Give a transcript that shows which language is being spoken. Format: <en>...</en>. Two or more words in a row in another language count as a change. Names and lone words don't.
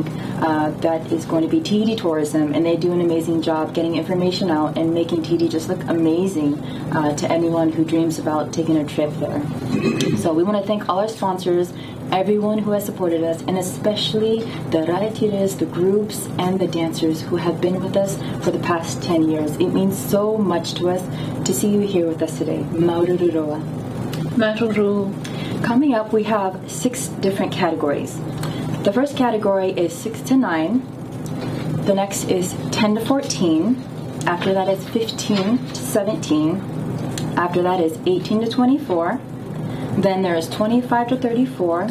<en>That is going to be Tahiti Tourism, and they do an amazing job getting information out and making Tahiti just look amazing to anyone who dreams about taking a trip there. So we want to thank all our sponsors, everyone who has supported us, and especially the Raretiras, the groups, and the dancers who have been with us for the past 10 years. It means so much to us to see you here with us today.</en> <ty>Maururu roa. Maruru.</ty> <en>Coming up, we have 6 different categories. The first category is 6 to 9. The next is 10 to 14. After that is 15 to 17. After that is 18 to 24. Then there is 25 to 34.</en>